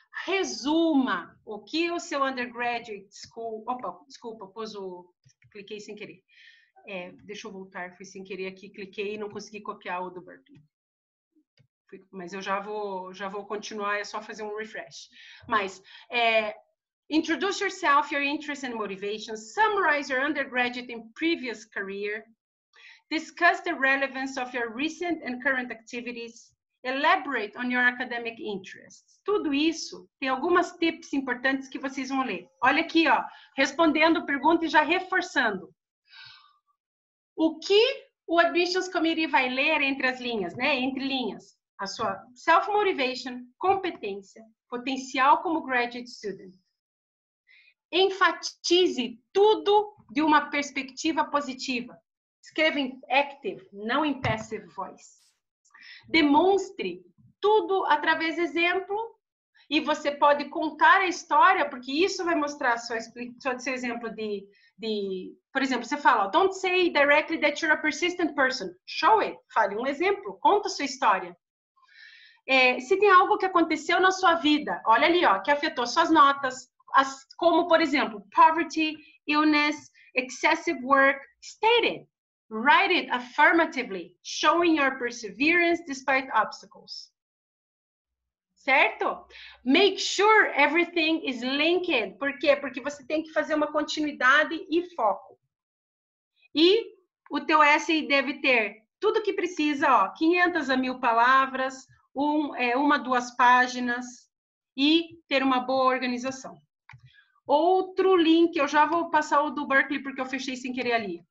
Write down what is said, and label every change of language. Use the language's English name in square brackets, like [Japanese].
[Portuguese] Resuma o que o seu undergraduate school... Opa, desculpa, cliquei sem querer. Deixa eu voltar, fui sem querer aqui, cliquei e não consegui copiar o do Berkeley. Mas eu já vou continuar, é só fazer um refresh. [English] Mas, introduce yourself, your interests and motivations, summarize your undergraduate and previous career, discuss the relevance of your recent and current activities, elaborate on your academic interests. [Portuguese] Tudo isso tem algumas tips importantes que vocês vão ler. Olha aqui, ó, respondendo pergunta e já reforçando. O que o Admissions Committee vai ler entre as linhas, né? Entre linhas. A sua self-motivation, competência, potencial como graduate student. Enfatize tudo de uma perspectiva positiva. Escreva em active, não em passive voice. Demonstre tudo através de exemplo e você pode contar a história, porque isso vai mostrar seu exemplo por exemplo, você fala, [English] don't say directly that you're a persistent person. Show it. [Portuguese] Fale um exemplo, conta a sua história. Se tem algo que aconteceu na sua vida, olha ali, ó, que afetou suas notas, como, por exemplo, [English] poverty, illness, excessive work, state it. Write it affirmatively, showing your perseverance despite obstacles. Certo? Make sure everything is linked. [Portuguese] Por quê? Porque você tem que fazer uma continuidade e foco. E o teu essay deve ter tudo que precisa, ó, 500 a 1000 palavras, 2 páginas e ter uma boa organização. Outro link, eu já vou passar o do Berkeley porque eu fechei sem querer ali.